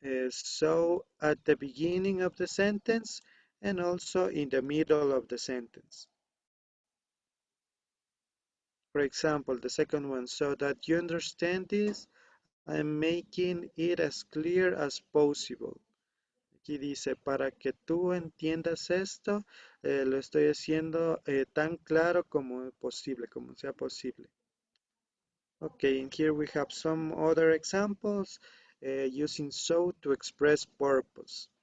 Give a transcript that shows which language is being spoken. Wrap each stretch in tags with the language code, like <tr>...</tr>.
<en>so at the beginning of the sentence and also in the middle of the sentence. For example, the second one, so that you understand this, I'm making it as clear as possible.</en> <es>Aquí dice, para que tú entiendas esto, lo estoy haciendo tan claro como posible, como sea posible.</es> <en>Okay, and here we have some other examples using so to express purpose.</en>